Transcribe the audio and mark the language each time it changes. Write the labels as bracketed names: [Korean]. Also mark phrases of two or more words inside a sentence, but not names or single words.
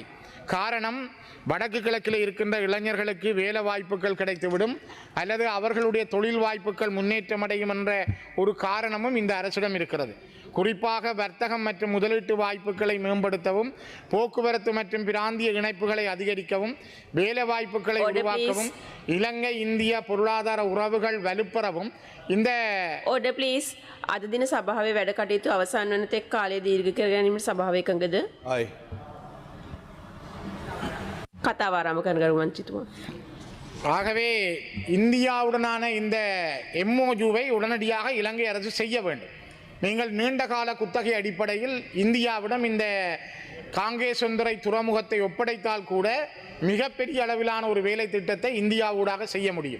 [Tamil] காரணம், வடக்கு கிழக்கில் இருக்கின்ற இளைஞர்களுக்கு வேலை வாய்ப்புகள் கிடைத்துவிடும் அல்லது அவர்களுடைய தொழில் வாய்ப்புகள் முன்னேற்றமடையும் என்ற ஒரு காரணமும் இந்த அரசிடம் இருக்கிறது. குறிப்பாக வர்த்தகம் மற்றும் முதலீட்டு வாய்ப்புகளை மேம்படுத்தவும், போக்குவரத்து மற்றும் பிராந்திய இணைப்புகளை அதிகரிக்கவும், வேலை வாய்ப்புகளை உருவாக்கவும், இலங்கை இந்தியா பொருளாதார உறவுகள் வலுப்பெறவும் இந்த [Sinhala] අද දින සභාවේ වැඩ කටයුතු අවසන් වන තෙක් කාලය දීර්ඝ කර ගැනීමට සභාව එකඟද? කතාව ආරම්භ කරන ගරු මන්ත්‍රීතුමා. [Tamil] ஆகவே இந்தியாவுடனான இந்த MOUவை உடனடியாக இலங்கை அரசு செய்ய வேண்டும். நீங்கள் நீண்ட கால குத்தகை அடிப்படையில் இந்தியாவிடம் இந்த காங்கேசந்துறை துறைமுகத்தை ஒப்படைத்தால் கூட மிகப்பெரிய அளவிலான ஒரு வேலை திட்டத்தை இந்தியாவூடாக செய்ய முடியும்.